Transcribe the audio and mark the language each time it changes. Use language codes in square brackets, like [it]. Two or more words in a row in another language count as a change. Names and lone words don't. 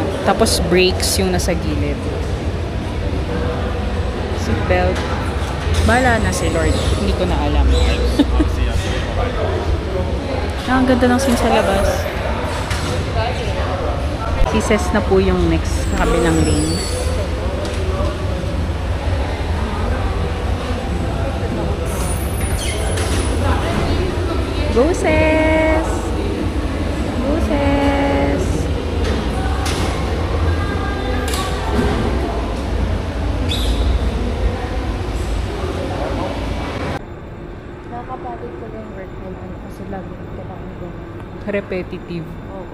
[tl] Tapos brakes yung nasa gilid. Seatbelt. Bala na si Lord. Hindi ko na alam. Ang ganda ng scene sa labas. Si Ses na po yung next sa kabilang lane. Go Ses! Go Ses! Nakakapagod ko yung work mo kasi lagi kailangan ko.